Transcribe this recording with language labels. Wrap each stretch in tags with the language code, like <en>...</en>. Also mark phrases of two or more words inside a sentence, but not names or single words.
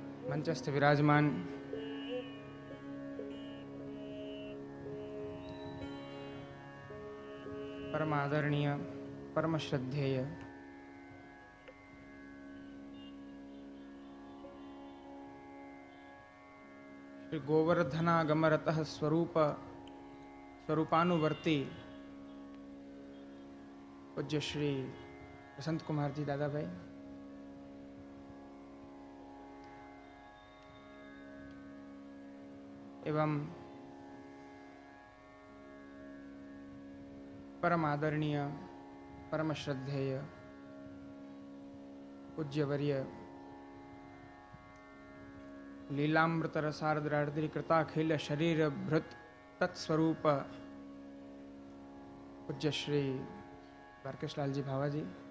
<gu>મંચસ્થ વિરાજમાન પરમ આદરણીય, પરમ શ્રદ્ધેય શ્રી ગોવર્ધનાગમરત સ્વરૂપાનુવર્તી પૂજ્ય શ્રી વસંતકુમારજી દાદાભાઈ,</gu> <sa>एवं परम आदरणीय, परम श्रद्धेय पूज्यवर्य लीलामृत रसार्द्रार्द्री कृताखिल शरीर भृत तत्स्वरूप पूज्य श्री द्वारकेशलाल जी भावाजी,</sa>